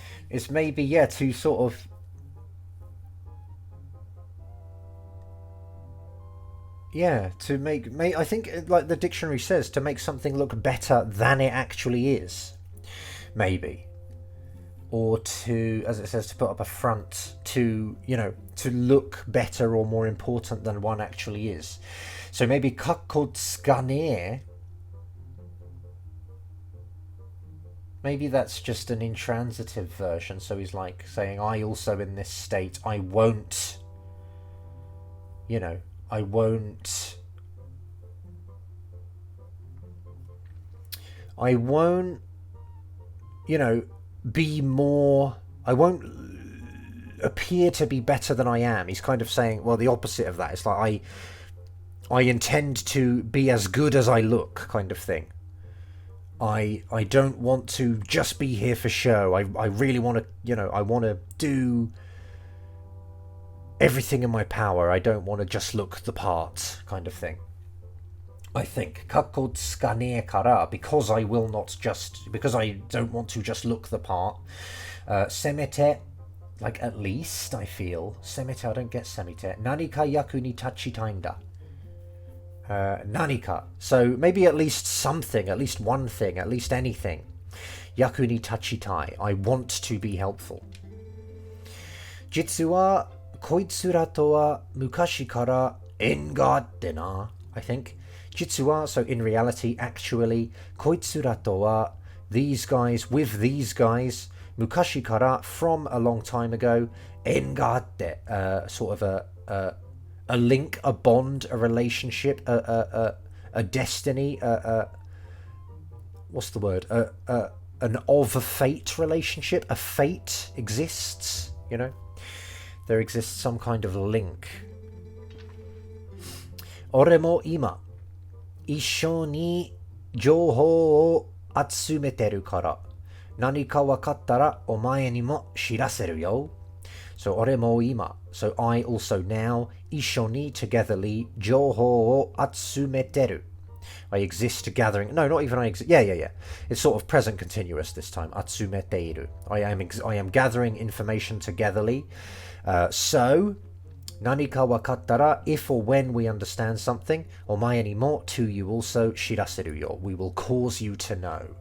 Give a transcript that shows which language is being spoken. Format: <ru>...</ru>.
<en>It's maybe, yeah, to sort of yeah, to make I think, like the dictionary says, to make something look better than it actually is. Maybe. Or to, as it says, to put up a front to, to look better or more important than one actually is. So maybe</en> <ja>かっこつかねえ.</ja> <en>Maybe that's just an intransitive version. So he's like saying, I also in this state, I won't, I won't be more, I won't appear to be better than I am. He's kind of saying, well, the opposite of that. It's like I intend to be as good as I look, kind of thing. I don't want to just be here for show. I really want to, I want to do everything in my power. I don't want to just look the part, kind of thing. I think</en> <ja>かっこつかねえから</ja> <en>because I don't want to just look the part.</en> <ja>せめて</ja> <en>like at least I feel せめて I don't get</en> <ja>せめて何か役に立ちたいんだ. 何か</ja> <en>so maybe at least something, at least one thing, at least anything.</en> <ja>役に立ちたい</ja> <en>I want to be helpful.</en> <ja>実はこいつらとは昔から縁があってな</ja> <en>I think.</en> <ja>実は</ja> <en>so in reality, actually,</en> <ja>こいつらとは</ja> <en>these guys, with these guys,</en> <ja>昔から</ja> <en>from a long time ago,</en> <ja>縁があって</ja> <en>sort of a link, a bond, a relationship, a destiny, what's the word? An of a fate relationship, a fate exists, There exists some kind of link.</en> <ja>俺も今一緒に情報を集めてるから何か分かったらお前にも知らせるよ.</ja> <en>So</en> <ja>俺も今</ja> <en>So I also now</en> <ja>一緒に</ja> <en>togetherly</en> <ja>情報を集めてる.</ja> <en>I exist gathering. No, not even I exist. Yeah. It's sort of present continuous this time.</en> <ja>集めている.</ja> <en>I am gathering information togetherly. So</en> <ja>Nanika wakattara,</ja> <en>if or when we understand something.</en> <ja>Omae ni mo,</ja> <en>to you also.</en> <ja>Shiraseru yo,</ja> <en>we will cause you to know.</en>